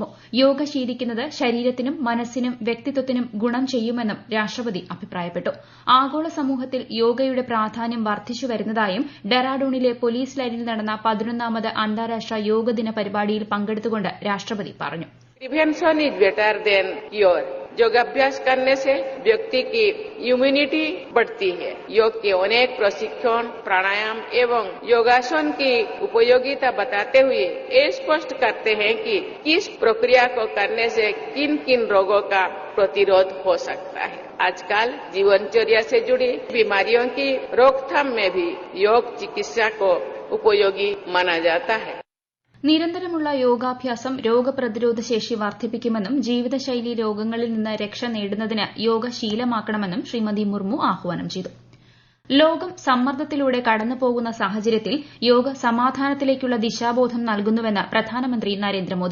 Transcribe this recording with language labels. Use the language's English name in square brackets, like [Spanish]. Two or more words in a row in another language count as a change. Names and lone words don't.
[Malayalam] യോഗ ശീലിക്കുന്നത് ശരീരത്തിനും മനസ്സിനും വ്യക്തിത്വത്തിനും ഗുണം ചെയ്യുമെന്നും രാഷ്ട്രപതി അഭിപ്രായപ്പെട്ടു. ആഗോള സമൂഹത്തിൽ യോഗയുടെ പ്രാധാന്യം വർദ്ധിച്ചുവരുന്നതായും ഡെറാഡൂണിലെ പോലീസ് ലൈനിൽ നടന്ന 11ാമത് അന്താരാഷ്ട്ര യോഗദിന പരിപാടിയിൽ പങ്കെടുത്തുകൊണ്ട് രാഷ്ട്രപതി പറഞ്ഞു. [English] Prevention is better than cure. [Hindi] योगाभ्यास करने से व्यक्ति की इम्यूनिटी बढ़ती है. योग के अनेक प्रशिक्षण, प्राणायाम एवं योगासन की उपयोगिता बताते हुए ये स्पष्ट करते हैं कि किस प्रक्रिया को करने से किन किन रोगों का प्रतिरोध हो सकता है. आजकल जीवनचर्या से जुड़ी बीमारियों की रोकथाम में भी योग चिकित्सा को उपयोगी माना जाता है. [Malayalam] നിരന്തരമുള്ള യോഗാഭ്യാസം രോഗപ്രതിരോധ ശേഷി വർദ്ധിപ്പിക്കുമെന്നും ജീവിതശൈലി രോഗങ്ങളിൽ നിന്ന് രക്ഷ നേടുന്നതിന് യോഗ ശീലമാക്കണമെന്നും ശ്രീമതി മുർമു ആഹ്വാനം ചെയ്തു. ലോകം സമ്മർദ്ദത്തിലൂടെ കടന്നുപോകുന്ന സാഹചര്യത്തിൽ യോഗ സമാധാനത്തിലേക്കുള്ള ദിശാബോധം നൽകുന്നുവെന്ന് പ്രധാനമന്ത്രി നരേന്ദ്രമോദി.